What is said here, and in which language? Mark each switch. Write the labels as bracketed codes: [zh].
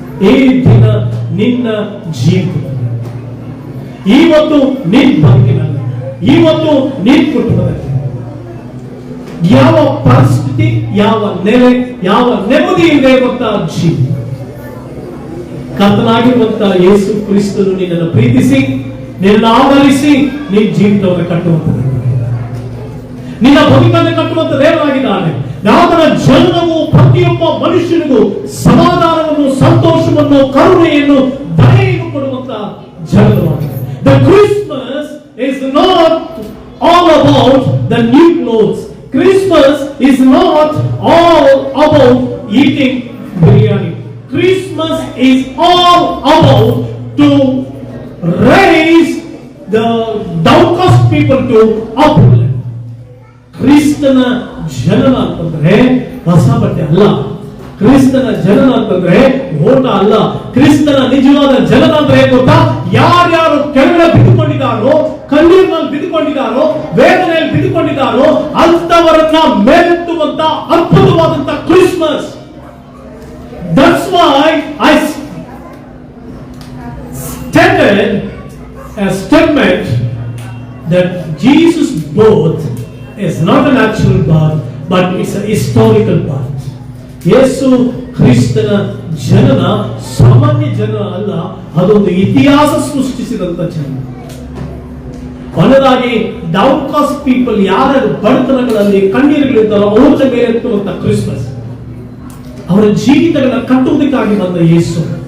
[kn] ಈ ದಿನ ನಿನ್ನ ಜೀವಿತದಲ್ಲಿ, ಇವತ್ತು ನಿನ್ನ ಬದುಕಿನಲ್ಲಿ, ಇವತ್ತು ನಿನ್ನ ಕುಟುಂಬದಲ್ಲಿ ಯಾವ ಪರಿಸ್ಥಿತಿ, ಯಾವ ನೆಲೆ, ಯಾವ ನೆಮ್ಮದಿಯಿಂದ ಇರುವಂತಹ ಜೀವಿತ, ಕರ್ತನಾಗಿರುವಂತಹ ಯೇಸು ಕ್ರಿಸ್ತನು ನಿನ್ನನ್ನು ಪ್ರೀತಿಸಿ, ನಿನ್ನನ್ನು ಆಧರಿಸಿ ನಿನ್ನ ಜೀವಿತವನ್ನು ಕಟ್ಟುವಂಥದ್ದು, ನಿನ್ನ ಬದುಕನ್ನು ಕಟ್ಟುವಂತ ದೇವರಾಗಿದ್ದಾನೆ. ಆತನ ಜನನವು ಪ್ರತಿಯೊಬ್ಬ ಮನುಷ್ಯನಿಗೂ ಸಮಾಧಾನವನ್ನು, ಸಂತೋಷವನ್ನು, ಕರುಣೆಯನ್ನು, ದಯೆಯನ್ನು ಕೊಡುವಂತ ಜನನವಾಗಿದೆ. [en] The Christmas is not all about the new clothes. Christmas is not all about eating biryani. Christmas is all about to raise the downcast people to upward. [kn] ಕ್ರಿಸ್ತನ ಜನನ ಅಂತಂದ್ರೆ ಹೊಸ ಬಟ್ಟೆ ಅಲ್ಲ, ಕ್ರಿಸ್ತನ ಜನನ ಅಂತಂದ್ರೆ ಓಟ ಅಲ್ಲ. ಕ್ರಿಸ್ತನ ನಿಜವಾದ ಜನನ ಅಂದ್ರೆ ಗೊತ್ತಾ? ಯಾರ್ಯಾರು ಕೆಳಗಡೆ ಬಿದ್ದುಕೊಂಡಿದ್ದಾರೋ, ಕಣ್ಣೀರಿನಲ್ಲಿ ಬಿದ್ದುಕೊಂಡಿದ್ದಾರೋ, ವೇದನೆಯಲ್ಲಿ ಬಿದ್ದುಕೊಂಡಿದ್ದಾರೋ ಅಂತವರನ್ನ ಮೇಲೆತ್ತುವಂತ ಅದ್ಭುತವಾದಂತ Christmas. [en] That's why I stated a statement that Jesus' birth is not a natural birth, but it's a historical birth. [kn] ಯೇಸು ಕ್ರಿಸ್ತನ ಜನನ ಸಾಮಾನ್ಯ ಜನನ ಅಲ್ಲ, ಅದೊಂದು ಇತಿಹಾಸ ಸೃಷ್ಟಿಸಿದಂತ ಜನನ. ಕೊನೆಯದಾಗಿ [en] downcast people, [kn] ಯಾರ ಬಡತನಗಳಲ್ಲಿ ಕಣ್ಣೀರುಗಳಿದ್ದಾರೋ ಅವರ ಮೇಲೆ ಎತ್ತುವಂತ ಕ್ರಿಸ್ಮಸ್, ಅವರ ಜೀವಿತಗಳನ್ನ ಕಟ್ಟುವುದಕ್ಕಾಗಿ ಬಂದ ಯೇಸು.